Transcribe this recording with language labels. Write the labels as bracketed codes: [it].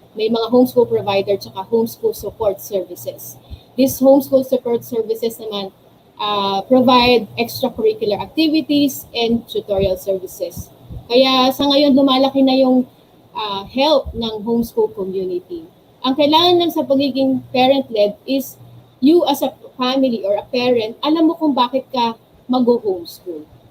[tl] May mga homeschool provider tsaka homeschool support services. [en] These homeschool support services naman provide extracurricular activities and tutorial services. [tl] Kaya sa ngayon lumalaki na yung help ng homeschool community. Ang kailangan lang sa pagiging parent-led is you as a family or a parent, alam mo kung bakit ka mag-homeschool.